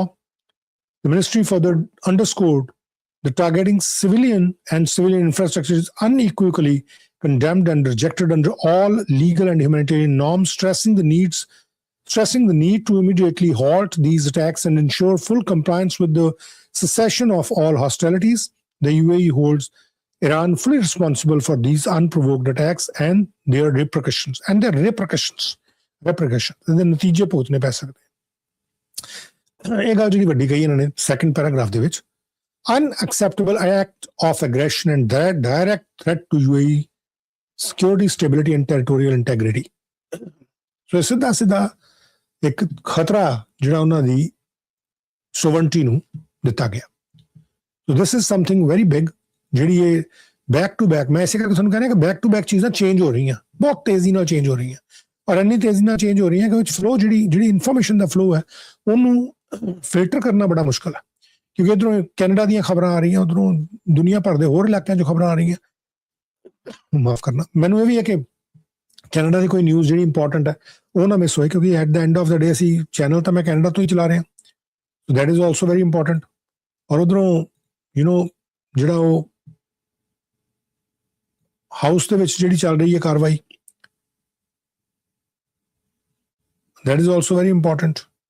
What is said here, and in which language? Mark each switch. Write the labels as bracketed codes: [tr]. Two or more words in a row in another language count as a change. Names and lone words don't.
[en] The ministry further underscored that targeting civilian and civilian infrastructure is unequivocally condemned and rejected under all legal and humanitarian norms, stressing the needs stressing the need to immediately halt these attacks and ensure full compliance with the cessation of all hostilities. The UAE holds Iran fully responsible for these unprovoked attacks and their repercussions. [pa] ਇਹਦੇ ਨਤੀਜੇ ਭੁਗਤਣੇ ਪੈ ਸਕਦੇ। ਇਹ ਗੱਲ ਜਿਹੜੀ ਵੱਡੀ ਕਹੀ ਇਹਨਾਂ ਨੇ [en] second paragraph [pa] ਦੇ ਵਿੱਚ, [en] unacceptable act of aggression and direct threat to UAE security, stability and territorial integrity. [pa] ਸੋ ਸਿੱਧਾ ਸਿੱਧਾ ਇੱਕ ਖਤਰਾ ਜਿਹੜਾ ਉਹਨਾਂ ਦੀ sovereignty ਨੂੰ ਦਿੱਤਾ ਗਿਆ। [en] So this is something very big, [pa] ਜਿਹੜੀ ਇਹ [en] back to back, [pa] ਮੈਂ ਇਸੇ ਕਰਕੇ ਤੁਹਾਨੂੰ ਕਹਿ ਰਿਹਾ ਕਿ [en] back to back [pa] ਚੀਜ਼ਾਂ ਚੇਂਜ ਹੋ ਰਹੀਆਂ, ਬਹੁਤ ਤੇਜ਼ੀ ਨਾਲ ਚੇਂਜ ਹੋ ਰਹੀਆਂ, ਔਰ ਇੰਨੀ ਤੇਜ਼ੀ ਨਾਲ ਚੇਂਜ ਹੋ ਰਹੀਆਂ ਕਿ ਵਿੱਚ ਫਲੋ ਜਿਹੜੀ ਇਨਫੋਰਮੇਸ਼ਨ ਦਾ ਫਲੋ ਹੈ ਉਹਨੂੰ ਫਿਲਟਰ ਕਰਨਾ ਬੜਾ ਮੁਸ਼ਕਲ ਹੈ, ਕਿਉਂਕਿ ਇੱਧਰੋਂ ਕੈਨੇਡਾ ਦੀਆਂ ਖਬਰਾਂ ਆ ਰਹੀਆਂ, ਉੱਧਰੋਂ ਦੁਨੀਆ ਭਰ ਦੇ ਹੋਰ ਇਲਾਕਿਆਂ 'ਚੋਂ ਖਬਰਾਂ ਆ ਰਹੀਆਂ। ਮਾਫ ਕਰਨਾ, ਮੈਨੂੰ ਇਹ ਵੀ ਹੈ ਕਿ ਕੈਨੇਡਾ ਦੀ ਕੋਈ ਨਿਊਜ਼ ਜਿਹੜੀ ਇੰਪੋਰਟੈਂਟ ਹੈ ਉਹ ਨਾ ਮਿਸ ਹੋਏ, ਕਿਉਂਕਿ [en] at the end of the day [pa] ਅਸੀਂ ਚੈਨਲ ਤਾਂ ਮੈਂ ਕੈਨੇਡਾ ਤੋਂ ਹੀ ਚਲਾ ਰਿਹਾ, [en] that is also very important. [pa] ਔਰ ਉੱਧਰੋਂ ਜਿਹੜਾ ਉਹ ਹਾਊਸ ਦੇ ਵਿੱਚ ਜਿਹੜੀ ਚੱਲ ਰਹੀ ਹੈ ਕਾਰਵਾਈ, [en] that is also very important.